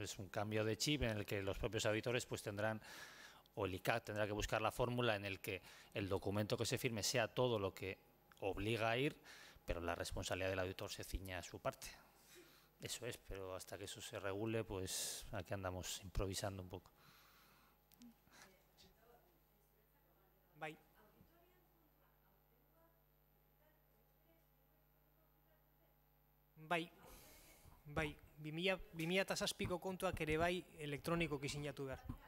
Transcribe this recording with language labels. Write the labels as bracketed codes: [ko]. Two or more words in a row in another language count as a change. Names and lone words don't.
[es] Es un cambio de chip en el que los propios auditores pues tendrán, o el ICAT tendrá que buscar la fórmula en el que el documento que se firme sea todo lo que obliga a ir, pero la responsabilidad del auditor se ciña a su parte. Eso es, pero hasta que eso se regule, pues aquí andamos improvisando un poco. [eu] Bai. Bai, 2007ko kontuak ere bai elektronikoki sinatu behar.